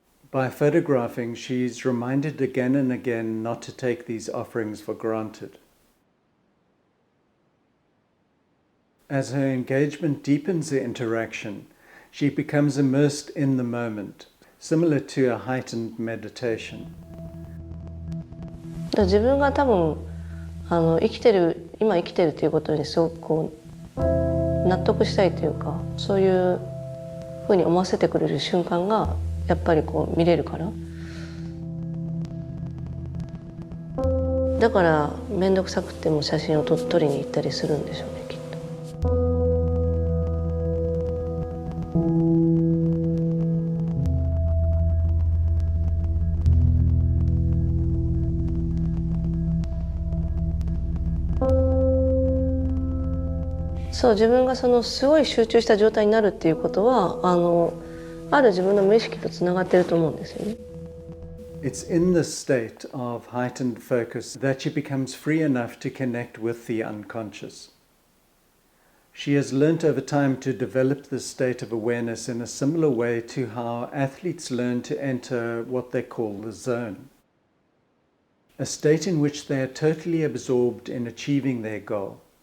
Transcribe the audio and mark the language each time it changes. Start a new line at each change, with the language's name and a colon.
English: By photographing, she's reminded again and again not to take these offerings for granted. As her engagement deepens the interaction, she becomes immersed in the moment, similar to a heightened meditation.
Japanese: 自分が多分今生きてるということにすごくこう納得したいというか、そういうふうに思わせてくれる瞬間がやっぱりこう見れるから、だから面倒くさくても写真を撮りに行ったりするんでしょうね、きっと。そう、自分がそのすごい集中した状態になるっていうことはある自分の無意識とつながっていると思うんですよね。
English: It's in this state of heightened focus that she becomes free enough to connect with the unconscious. She has learnt over time to develop this state of awareness in a similar way to how athletes learn to enter what they call the zone, a state in which they are totally absorbed in achieving their goal.